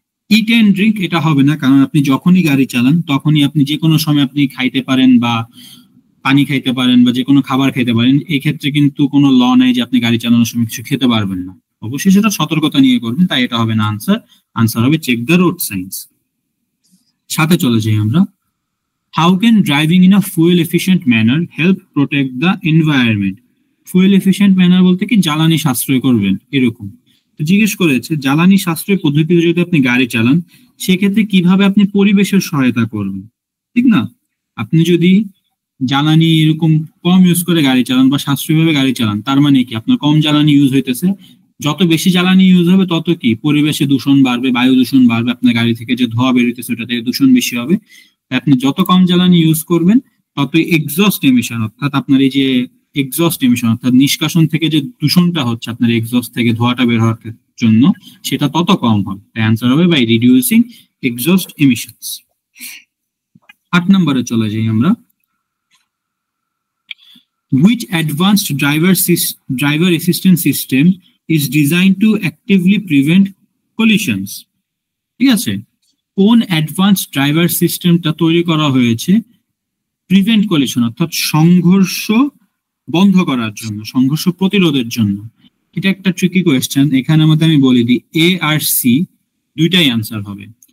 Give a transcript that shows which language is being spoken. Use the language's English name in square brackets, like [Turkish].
[Bangla] It and drink এটা হবে না, কারণ আপনি যখনই গাড়ি চালান তখনই আপনি যে কোনো সময় আপনি খাইতে পারেন বা পানি খাইতে পারেন বা যে কোনো খাবার খাইতে পারেন। এই ক্ষেত্রে কিন্তু কোনো ল নাই যে আপনি গাড়ি চালানোর সময় কিছু খেতে পারবেন না। অবশ্যই সেটা সতর্কতা নিয়ে করবেন, তাই এটা হবে না আনসার। আনসার হবে [English] Check the road signs. [Bangla] 7 চলে যাই আমরা। [English] How can driving in a fuel efficient manner help protect the environment? [Bangla] Fuel efficient manner বলতে কি জ্বালানি সাশ্রয় করবেন এরকম। তো জিজ্ঞেস করেছে জ্বালানি সাশ্রয় পদ্ধতিতে যদি আপনি গাড়ি চালান সেক্ষেত্রে কিভাবে আপনি পরিবেশের সহায়তা করবেন, ঠিক না? আপনি যদি জ্বালানি এরকম কম ইউজ করে গাড়ি চালান বা সাশ্রয়ীভাবে গাড়ি চালান, তার মানে কি আপনার কম জ্বালানি ইউজ হইতেছে। যত বেশি জ্বালানি ইউজ হবে তত কি পরিবেশে দূষণ বাড়বে, বায়ু দূষণ বাড়বে, আপনার গাড়ি থেকে যে ধোঁয়া বেরোতেছে ওটা থেকে দূষণ বেশি হবে। আপনি যত কম জ্বালানি ইউজ করবেন তত এক্সস্ট এমিশন, অর্থাৎ আপনার এই যে এক্সস্ট এমিশন অর্থাৎ নিষ্কাশন থেকে যে দূষণটা হচ্ছে আপনার এক্সস্ট থেকে ধোঁয়াটা বের হওয়ার জন্য, সেটা তত কম হবে। তাই অ্যান্সার হবে [English] By reducing exhaust emissions. [Bangla] 8 নম্বরে চলে যাই আমরা। [English] Which advanced driver assistance system is designed to actively prevent collisions? [Bangla] ঠিক আছে, কোন অ্যাডভান্সড ড্রাইভার সিস্টেমটা তৈরি করা হয়েছে প্রিভেন্ট কলিশন অর্থাৎ সংঘর্ষ বন্ধ করার জন্য, সংঘর্ষ প্রতিরোধের জন্য? এটা একটা ট্রিকি কোয়েশ্চেন। এখানে মধ্যে আমি বলে দিই, এ আর সি দুইটাই আনসার হবে।